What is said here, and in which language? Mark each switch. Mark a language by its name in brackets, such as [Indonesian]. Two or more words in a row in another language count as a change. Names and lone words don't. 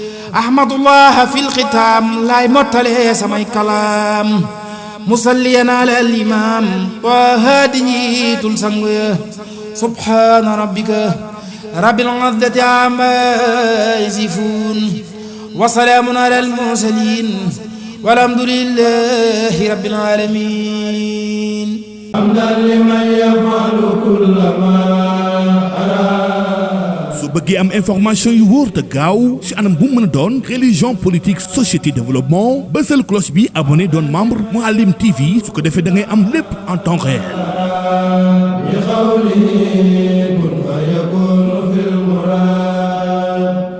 [Arabic] أحمد الله في الختام, [Wolof] laay mottale samay kalaam, [Arabic] مصليا على الإمام, [Wolof] Taha di njiitul sang ya. [Arabic] سبحان ربك رب العزة عما يصفون وسلام على المرسلين والحمد لله رب العالمين. حمدا لمن يفعل كل ما أراد. [Wolof] Su bëggee am information yu wóor te gaaw ci anam bu mën a doon, [French] religion, politique, société, développement, [Wolof] bësal cloche bi, abonné, doon membre Mouhalim T V, su ko defee da ngay am lépp [French] en temps réel. [Arabic] بقوله كن فيكون في المراد.